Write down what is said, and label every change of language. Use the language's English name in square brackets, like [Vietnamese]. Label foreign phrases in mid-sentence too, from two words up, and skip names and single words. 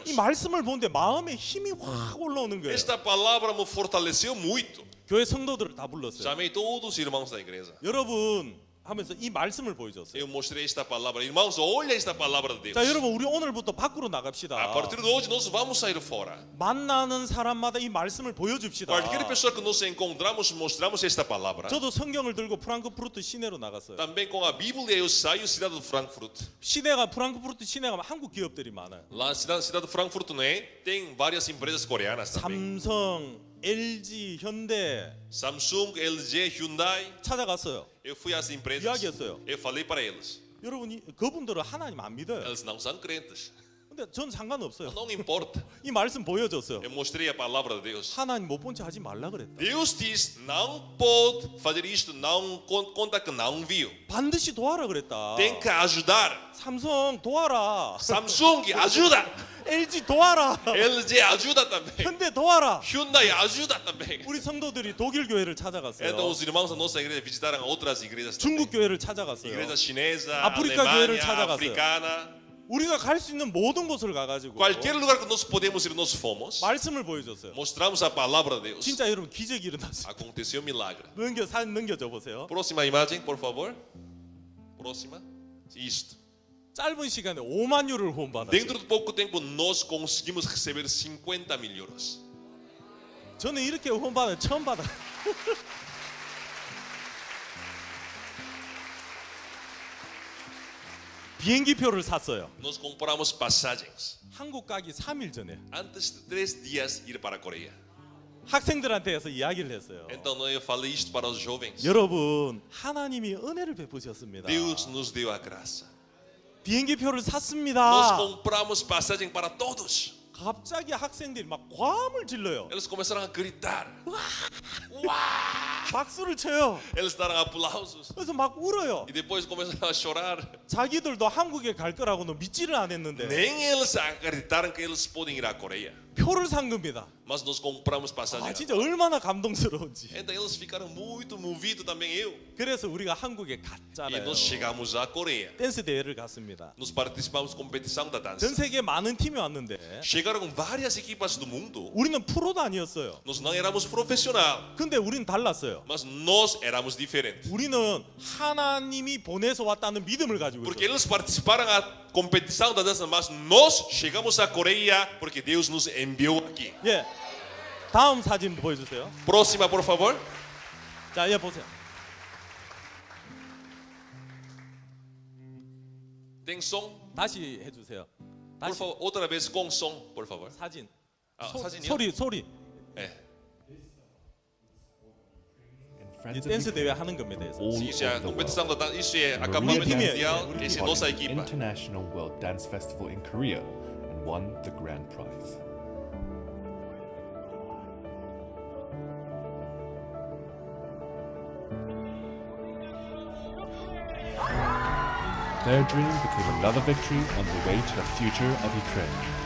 [Korean] 이 말씀을 보는데 마음에 힘이 확 올라오는 거예요. [Portuguese] Esta palavra me fortaleceu muito. [Korean] 교회 성도들을 다 불렀어요. [Portuguese] Chamei todos os irmãos da igreja. [Korean] 여러분 하면서 이 말씀을 보여줬어요. [Portuguese] Eu mostrei esta palavra. Irmãos, olha esta palavra de Deus. [Korean] 자, 여러분 우리 오늘부터 밖으로 [Portuguese] A [Korean] 나갑시다. [Portuguese] partir de hoje nós vamos sair fora. [Korean] 만나는 사람마다 이 말씀을 보여줍시다. [Portuguese] Qualquer pessoa que nos encontramos, mostramos esta palavra. [Korean] 저도 성경을 들고 프랑크푸르트 시내로 나갔어요. [Portuguese] Também com a Bíblia eu saio cidade de Frankfurt. [Korean] 시내가 프랑크푸르트 시내가 한국 기업들이 많아요. [Portuguese] Lá na cidade de Frankfurt, não é? Tem várias empresas coreanas também. [Korean] 삼성, LG, 현대 [Portuguese] Samsung, LG, Hyundai. [Korean] 찾아갔어요. [Portuguese] Eu fui às empresas. [Korean] 이야기했어요. [Portuguese] Eu falei para eles. [Korean] 여러분이 그분들은 하나님 안 믿어요. [Portuguese] Eles não são crentes. [Korean] 근데 근데 전 상관없어요. [Portuguese] Não importa. [Korean] 이 말씀 보여줬어요. [Portuguese] Eu mostrei a palavra de Deus. [Korean] 하나님 못 본 척 하지 말라 그랬다. [Portuguese] Deus diz: não pode fazer isto, não conta que não viu. [Korean] 반드시 도와라 그랬다. [Portuguese] Tem que ajudar. [Korean] 삼성 도와라. [Portuguese] Samsung ajuda. [Korean] LG 도와라. [Portuguese] LG ajuda também. [Korean] 현대 도와라. [Portuguese] Hyundai ajuda também. [Korean] 우리 성도들이 독일 교회를 찾아갔어요. [Portuguese] Então os irmãos da nossa igreja visitaram outras igrejas também. [Korean] 중국 교회를 찾아갔어요. [Portuguese] Igreja chinesa, [Korean] 아프리카 교회를 [Portuguese] Alemanha, [Korean] 찾아갔어요. [Portuguese] africana. [Korean] 우리가 갈 수 있는 모든 곳을 가가지고 [Portuguese] Qualquer lugar que nós podemos ir, nós fomos. [Korean] 말씀을 보여줬어요. [Portuguese] Mostramos a palavra de Deus. [Korean] 진짜 여러분 기적이 일어났어요. [Portuguese] Aconteceu um milagre. [Korean] 사진 넘겨줘 보세요. [Portuguese] Próxima imagem, por favor. Próxima. Isto. [Korean] 짧은 시간에 5만 유를 후원받았어요. [Portuguese] Dentro de pouco tempo nós conseguimos receber 50.000 euros. [Korean] 저는 이렇게 후원받은 처음 받아. 비행기표를 샀어요. [Portuguese] Nós compramos passagens. [Korean] 한국 가기 3일 전에 [Portuguese] Antes de 3 dias ir para a Coreia. [Korean] 학생들한테 해서 이야기를 했어요. [Portuguese] Então eu falei isto para os jovens. [Korean] 여러분, 하나님이 은혜를 베푸셨습니다. [Portuguese] Deus nos deu a graça. [Korean] 비행기표를 [Portuguese] Nós [Korean] 샀습니다. [Portuguese] compramos passagem para todos. [Korean] 갑자기 학생들이 막 과음을 질러요. [Portuguese] Eles começaram a gritar. [Korean] 박수를 쳐요. [Portuguese] Eles deram aplausos. [Korean] 그래서 막 울어요. [Portuguese] E depois começaram a chorar. [Korean] 자기들도 한국에 갈 거라고는 믿지를 않았는데 [Portuguese] Nem eles acreditaram que eles podem ir à Coreia. [Korean] 표를 산 겁니다. [Portuguese] Mas nós compramos [Korean] 아, [Portuguese] passagem. [Korean] 진짜 얼마나 감동스러운지. [Portuguese] Então eles ficaram muito movidos, também eu. [Korean] 그래서 우리가 한국에 [Portuguese] E [Korean] 갔잖아요. [Portuguese] nós chegamos à Coreia. [Korean] 댄스 대회를 갔습니다. [Portuguese] Nós participamos da competição da dança. [Korean] 전 세계 많은 팀이 왔는데 [Portuguese] Chegaram várias equipas do mundo. [Korean] 우리는 프로도 아니었어요. [Portuguese] Nós não éramos profissional, [Korean] 근데 우리는 달랐어요. [Portuguese] mas nós éramos diferentes. [Korean] 우리는 하나님이 보내서 왔다는 믿음을 가지고 [Portuguese] Porque [Korean] 있어요. [Portuguese] eles participaram da competição da dança, mas nós chegamos à Coreia porque Deus nos enviou aqui. [Korean] 예. 다음 사진 보여주세요. [Portuguese] Próxima, por favor. [Korean] 자, 예 보세요. [Portuguese] Tem som? [Korean] 다시 해주세요. [Portuguese] Por [Korean] 다시 [Portuguese] favor, outra vez com som, por favor. [Korean] 사진. 아, 사진이요? 소리. [Portuguese] É. [Korean] 이 댄스 대회 하는 겁니다. 그래서. [Portuguese] Sim, isso é a competição da dança. Isso é Uruguai acampamento time. mundial. Uruguai Essa é a time. nossa equipa. [English] International World Dance Festival in Korea and won the grand prize. Their dream became another victory on the way to the future of Ukraine.